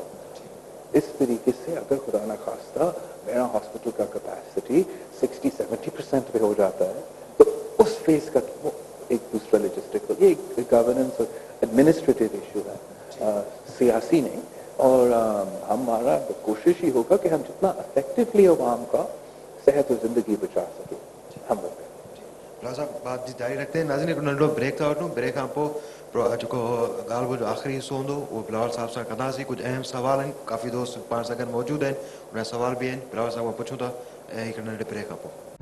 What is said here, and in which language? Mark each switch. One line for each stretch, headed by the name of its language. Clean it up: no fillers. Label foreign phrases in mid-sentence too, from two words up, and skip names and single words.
Urdu: اس طریقے سے اگر خدا نہ خواستہ میرا ہاسپٹل کا کیپیسٹی 60-70% پہ ہو جاتا ہے تو اس فیز کا وہ ایک دوسرا لاجسٹک، یہ ایک گورننس اور
English: administrative issue
Urdu: ہے، سیاسی نہیں. اور ہمارا کوشش ہی ہوگا کہ ہم جتنا افیکٹولی عوام کا صحت و زندگی بچا سکیں ہم لوگ. بلاول صاحب بات جی جاری رکھتے ہیں. ناظرین ایک
Sindhi: नंढो ब्रेक था वठूं. ब्रेक खां पोइ जेको ॻाल्हि जो आख़िरी हिसो हूंदो उहो बिलावल साहिब सां कंदासीं. कुझु अहम सवाल आहिनि, काफ़ी दोस्त पाण सां गॾु मौजूदु आहिनि, उन जा सवाल बि आहिनि, बिलावल साहिब खां पुछूं था ऐं हिकु नंढे ब्रेक खां पोइ.